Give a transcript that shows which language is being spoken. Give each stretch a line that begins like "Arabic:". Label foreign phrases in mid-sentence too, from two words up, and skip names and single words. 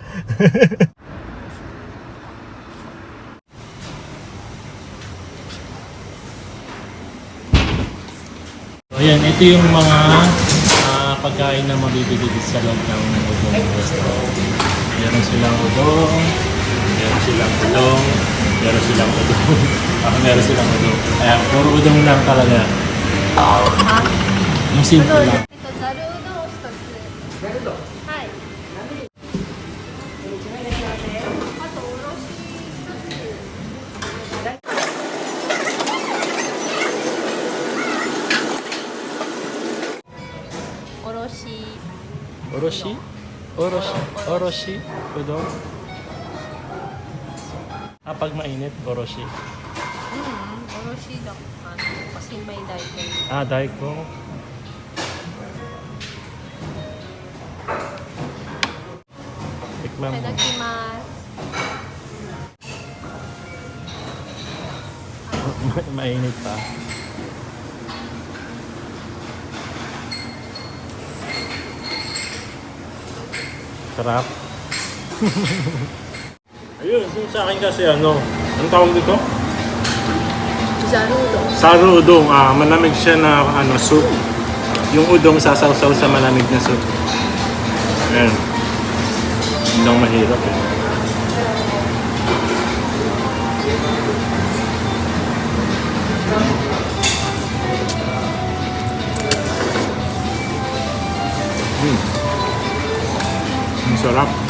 Filipino: So, ayan, ito yung mga pagkain na mabibili dito sa loob ng udong restaurant. Meron silang udong, meron silang udong, meron silang udong, meron silang udong. Ayan, puro udong lang talaga. Yung simple lang.
Japanese: ざるうどんを2つ。はい。あとおろし1つ。おろし。 Oroshi? Oroshi? Udong?
Filipino: Pag mainit, oroshi. おろしだ。kasi may daikon. Daiko. Tikman mo.
Japanese: いただきます。
Filipino: Mainit pa. Sarap. Ayun, yung sa akin kasi anong tawag dito?
Japanese: ざるうどん。ざるうどん,
Filipino: malamig siya na soup. Yung udong sasawsaw sa malamig na soup. Ayan. Hindi lang mahirap eh. Ang sarap.